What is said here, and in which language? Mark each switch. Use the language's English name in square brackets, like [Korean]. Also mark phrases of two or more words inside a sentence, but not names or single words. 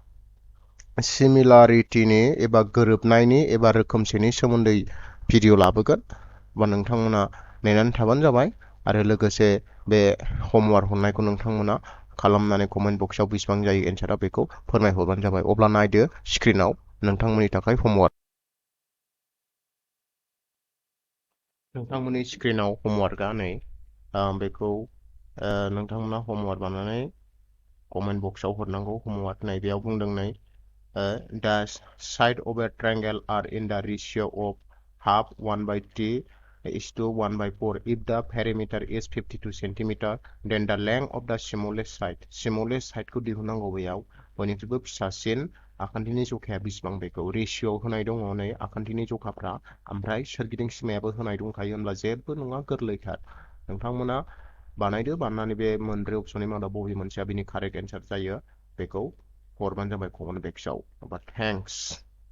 [Bodo] सिमिलारिटिनि एबा गोरोबनायनि एबा रोखोमसेनि सोमोन्दै भिडिअ लाबोगोन बा नोंथांमोना नेनानै थाबानो जाबाय आरो लोगोसे बे हमवार्क हरनायखौ नोंथांमोना खालामनानै comment box बेसेबां जायो एन्सारा बेखौ फोरमायहरबानो जाबाय अब्ला नायदो स्क्रिनाव नोंथांमोननि थाखाय हमवार्क नोंथांमोननि स्क्रिनाव हमवार्कआ नै बेखौ नोंथांमोना हमवार्क बानायनानै comment box हरनांगौ हमवार्क नै बेयाव बुंदों नै [English] the side of a triangle are in the ratio of half 1/3 is to 1/4 if the perimeter is 52 centimeter then the length of the smallest side [Bodo] खौ दिहुननांगौ बेयाव बयनिख्रुइबो फिसासिन आखान्थिनि जखाया बेसेबां बेखौ रेशियो होनाय दङ नै आखान्थिनि जखाफ्रा ओमफ्राय सोरगिदिं सिमायाबो होनाय दंखायो होनब्ला जेबो नङा गोरलैथार नोंथांमोना बानायदो बानायनानै बे मोनब्रै अपसननि मादाव बबे मोनसेया बिनि correct answer जायो बेखौ हरबानो जाबाय comment box थेंक्स